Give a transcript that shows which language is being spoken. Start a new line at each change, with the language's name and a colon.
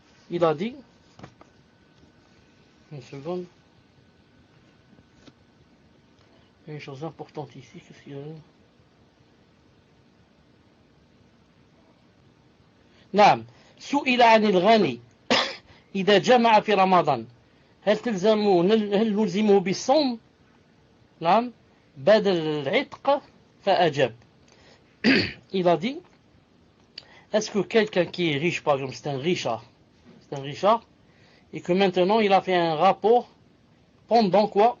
French: Il a dit, une seconde, une chose importante ici, qu'est-ce qu'il y a?
Arabic: نعم سئل عن الغني إذا جمع في رمضان هل نلزمه بالصوم؟ نعم بدل العتق فأجاب.
French: Il a dit, est-ce que quelqu'un qui est riche, par exemple, c'est un richard, et que maintenant il a fait un rapport pendant quoi?